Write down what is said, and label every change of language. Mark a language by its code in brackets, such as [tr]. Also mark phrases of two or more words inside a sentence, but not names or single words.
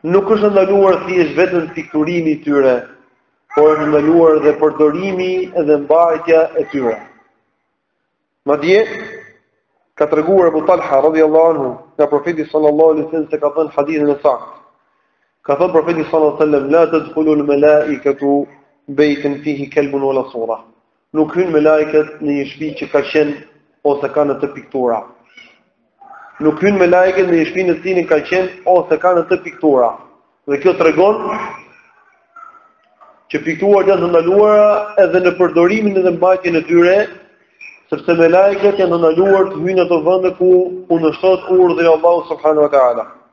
[sq] nuk është ndaluar thjesht vetëm pikturimi I tyre, por është ndaluar dhe përdorimi dhe mbajtja e tyre. Madje ka treguar Abu Talha [ar] رضي الله عنه [sq] nga profeti [ar] صلى الله عليه وسلم [sq] se ka thënë hadithin e saktë. Ka thënë profeti [ar] صلى الله عليه وسلم لا تدخل الملائكة بيتا فيه كلب ولا صورة. [sq] Nuk hyn me lajket në një shtëpi që ka qenë ose ka në të piktura. Nuk hyn me lajket në një shtëpi në cilin ka qenë ose ka në të piktura. Dhe kjo tregon që pikturat janë të ndaluara edhe në përdorimin dhe mbajtjen e tyre, sepse me lajket janë të ndaluar të hyjnë në ato vende ku kundërshtohet urdhri I Allahut [ar] سبحانه وتعالى.